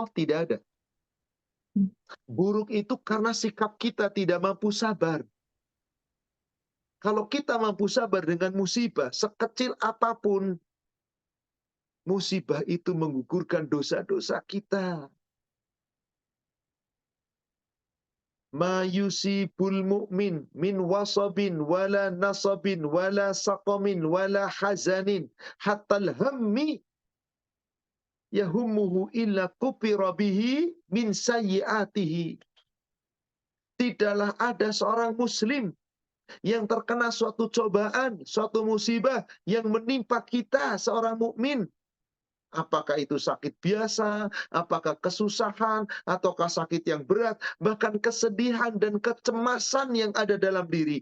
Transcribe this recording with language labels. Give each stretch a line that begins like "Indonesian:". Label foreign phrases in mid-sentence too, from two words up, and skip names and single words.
Indonesian: Tidak ada. Buruk itu karena sikap kita tidak mampu sabar. Kalau kita mampu sabar dengan musibah, sekecil apapun, musibah itu menggugurkan dosa-dosa kita.
Arabic: ما يصيب المؤمن من وصب ولا نصب ولا سقم ولا حزن حتى الهم يهمه إلا كفر به من سيئاته.
Indonesian: Tidaklah ada seorang muslim yang terkena suatu cobaan, suatu musibah yang menimpa kita seorang mukmin. Apakah itu sakit biasa, apakah kesusahan, ataukah sakit yang berat, bahkan kesedihan dan kecemasan yang ada dalam diri.